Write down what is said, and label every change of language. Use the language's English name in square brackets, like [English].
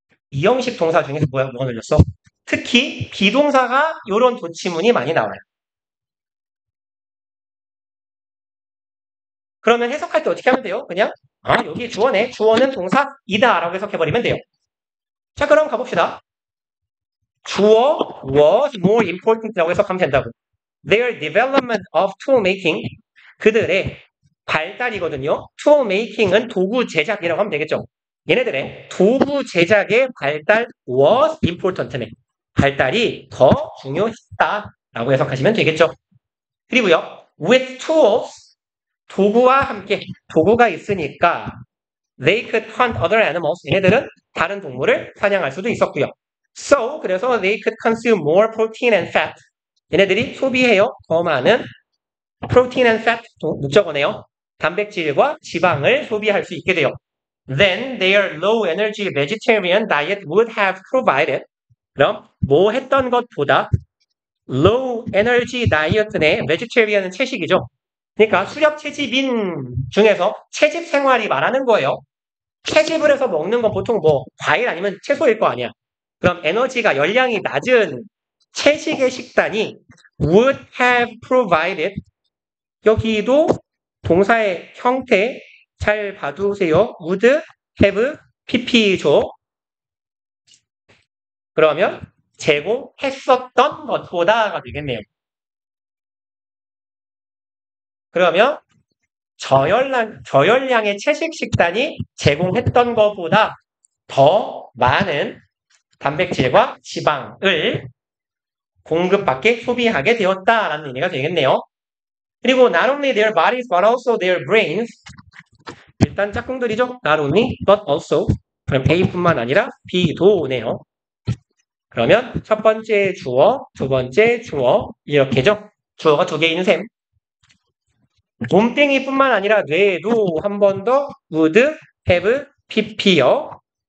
[Korean] 이형식 동사 중에서 뭐가 늘렸어? 특히 비동사가 이런 도치문이 많이 나와요. 그러면 해석할 때 어떻게 하면 돼요? 그냥 여기 주어네. 주어는 동사이다 라고 해석해버리면 돼요. 자, 그럼 가봅시다. 주어 [English] was more important [Korean] 라고 해석하면 된다고. [English] Their development of tool making, [Korean] 그들의 발달이거든요. tool making은 도구 제작이라고 하면 되겠죠. 얘네들의 도구 제작의 발달 [English] was important [Korean] 네. 발달이 더 중요했다라고 해석하시면 되겠죠. 그리고요, [English] with tools, [Korean] 도구와 함께, 도구가 있으니까 [English] they could hunt other animals. [Korean] 얘네들은 다른 동물을 사냥할 수도 있었고요. [English] So, [Korean] 그래서 [English] they could consume more protein and fat. [Korean] 얘네들이 소비해요. 더 많은 [English] protein and fat, [Korean] 목적어네요. 단백질과 지방을 소비할 수 있게 돼요. [English] Then their low energy vegetarian diet would have provided. [Korean] 그럼 뭐 했던 것보다 low energy diet의 vegetarian은 채식이죠. 그러니까 수렵 채집인 중에서 채집 생활이 말하는 거예요. 채집을 해서 먹는 건 보통 뭐 과일 아니면 채소일 거 아니야. 그럼 에너지가 열량이 낮은 채식의 식단이 [English] would have provided. [Korean] 여기도 동사의 형태 잘 봐두세요. would have pp죠. 그러면 제공했었던 것보다가 되겠네요. 그러면 저열량의 채식 식단이 제공했던 것보다 더 많은 단백질과 지방을 공급받게 소비하게 되었다라는 의미가 되겠네요. 그리고 [English] not only their bodies but also their brains. [Korean] 일단 짝꿍들이죠. Not only but also. 그럼 A뿐만 아니라 B도네요. 그러면 첫 번째 주어, 두 번째 주어 이렇게죠. 주어가 두 개인 셈. 곰땡이뿐만 아니라 뇌에도 한 번 더 would have pp요.